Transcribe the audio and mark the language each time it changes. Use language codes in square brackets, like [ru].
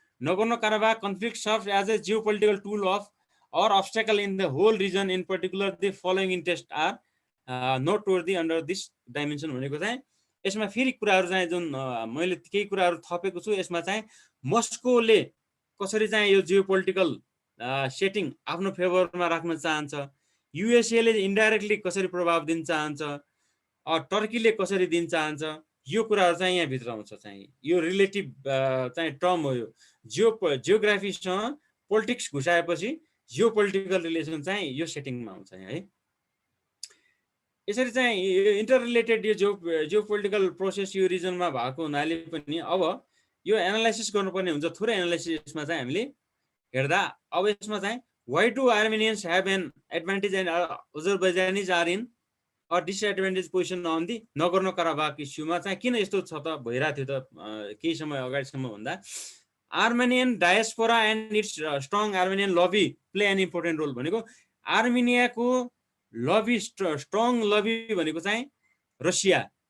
[en] Nagorno Karabakh conflict serves as a geopolitical tool of or obstacle in the whole region, in particular the following interests are noteworthy under this dimension [ne] भनेको चाहिँ यसमा फेरि कुराहरू चाहिँ जुन मैले केही कुराहरू थपेको छु। यसमा चाहिँ मस्कोले कसरी चाहिँ यो जियोपोलिटिकल सेटिङ आफ्नो फेभरमा राख्न चाहन्छ, युएसए ले इन्डाइरेक्टली कसरी प्रभाव दिन चाहन्छ, टर्कीले कसरी दिन चाहन्छ, यो कुराहरू चाहिँ यहाँ भित्र आउँछ। चाहिँ यो रिलेटिभ चाहिँ टर्म हो। यो जियोग्राफीसँग पोलिटिक्स घुसाएपछि जियोपोलिटिकल रिलेसन चाहिँ यो सेटिङमा आउँछ है। यसरी चाहिँ इन्टर रिलेटेड यो जियोपोलिटिकल प्रोसेस यो रिजनमा भएको हुनाले पनि अब यो एनालाइसिस गर्नुपर्ने हुन्छ। थोरै एनालाइसिसमा चाहिँ हामीले हेर्दा अब यसमा चाहिँ [en] why do Armenians have an advantage and Azerbaijanis are in a disadvantage position on the [ne] Nagorno Karabakh इस्युमा चाहिँ किन यस्तो छ त भइरहेको थियो त केही समय अगाडिसम्म भन्दा [en] Armenian diaspora and its strong Armenian lobby play an important role [ne] भनेको आर्मेनियाको लबी स्ट्रङ लबी भनेको चाहिँ रसिया।